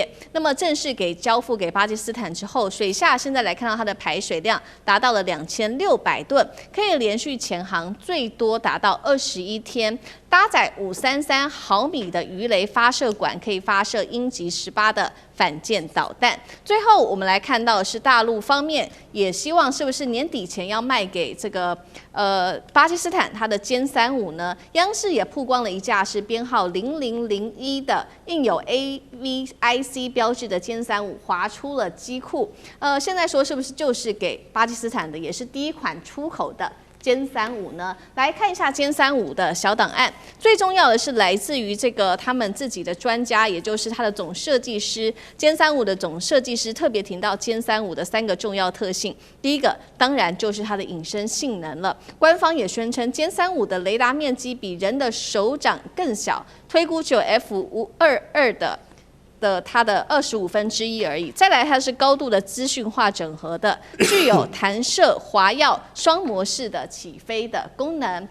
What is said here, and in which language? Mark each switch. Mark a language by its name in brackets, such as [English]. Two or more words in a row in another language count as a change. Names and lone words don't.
[Chinese] 那麼正式交付給巴基斯坦之後，水下現在來看到它的排水量達到了2600噸，可以連續潛航最多達到21天。搭載533毫米的魚雷發射管，可以發射鷹擊18的反艦導彈。最後，我們來看到的是大陸方面也希望是不是年底前要賣給這個巴基斯坦它的歼35呢？央視也曝光了一架是編號0001的印有 AVIC 標誌的殲35滑出了機庫。現在說是不是就是給巴基斯坦的，也是第一款出口的殲35呢？來看一下殲35的小檔案，最重要的是来自於這個他們自己的專家，也就是他的總設計師。殲35的總設計師特別提到殲35的3個重要特性，第一個當然就是它的隱身性能了。官方也宣稱殲35的雷達面積比人的手掌更小，推估只有 F522的它的1/25而已。再来，它是高度的資訊化整合的，具有彈射、滑躍、雙模式的起飛的功能。